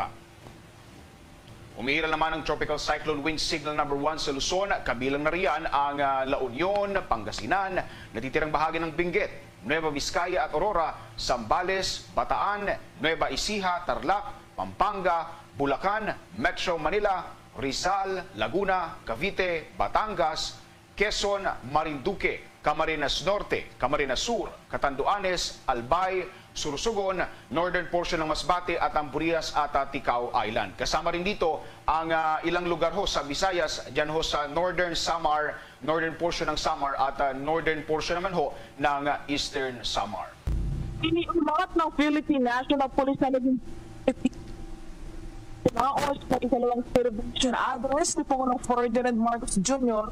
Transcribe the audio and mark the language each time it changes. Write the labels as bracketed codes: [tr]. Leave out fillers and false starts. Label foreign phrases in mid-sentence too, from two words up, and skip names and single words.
[tl] Umiiral naman ang Tropical Cyclone Wind Signal number 1 sa Luzon, kabilang na riyan ang La Union, Pangasinan, natitirang bahagi ng Benguet, Nueva Vizcaya at Aurora, Zambales, Bataan, Nueva Ecija, Tarlac, Pampanga, Bulacan, Metro Manila, Rizal, Laguna, Cavite, Batangas, Quezon, Marinduque, Camarines Norte, Camarines Sur, Catanduanes, Albay, Sursogon, [en] northern portion [tl] ng Masbate at ang Burias at Ticao Island. Kasama rin dito ang ilang lugar ho sa Visayas, dyan ho sa northern Samar, [en] northern portion [tl] ng Samar at [en] northern portion [tl] naman ho ng eastern Samar. Iniulat ng Philippine National Police na naging tinaos ng ikalawang [en] celebration address [tl] ni Pangulong Ferdinand Marcos Jr.